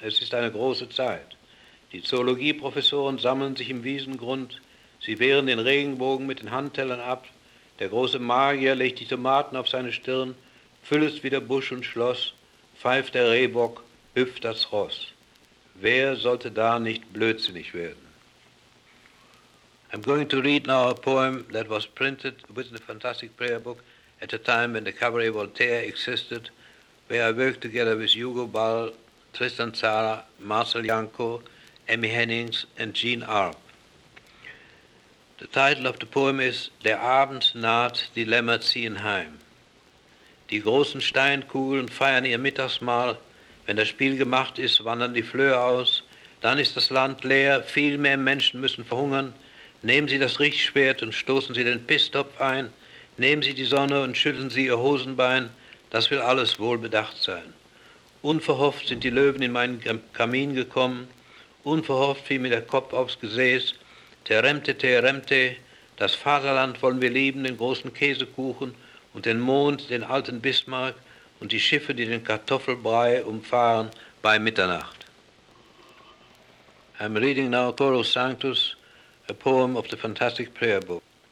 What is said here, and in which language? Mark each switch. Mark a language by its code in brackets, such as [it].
[de] Es ist eine große Zeit. Die Zoologieprofessoren sammeln sich im Wiesengrund, sie wehren den Regenbogen mit den Handtellern ab. Der große Magier legt die Tomaten auf seine Stirn, füllt wieder Busch und Schloss, pfeift der Rehbock, hüpft das Ross. Wer sollte da nicht blödsinnig werden? [en] I'm going to read now a poem that was printed within the Fantastic Prayer Book at the time when the Cabaret Voltaire existed, where I worked together with Hugo Ball, Tristan Tzara, Marcel Janko, Emmy Hennings and Gene Arp. The title of the poem is [de] Der Abend naht, die Lämmer ziehen heim. Die großen Steinkugeln feiern ihr Mittagsmahl. Wenn das Spiel gemacht ist, wandern die Flöhe aus. Dann ist das Land leer, viel mehr Menschen müssen verhungern. Nehmen Sie das Richtschwert und stoßen Sie den Pisstopf ein. Nehmen Sie die Sonne und schütteln Sie Ihr Hosenbein. Das will alles wohlbedacht sein. Unverhofft sind die Löwen in meinen Kamin gekommen. Unverhofft fiel mir der Kopf aufs Gesäß. Teremte, teremte, das Vaterland wollen wir lieben, den großen Käsekuchen und den Mond, den alten Bismarck und die Schiffe, die den Kartoffelbrei umfahren bei Mitternacht. [en] I'm reading now Coro Sanctus, a poem of the Fantastic Prayer Book.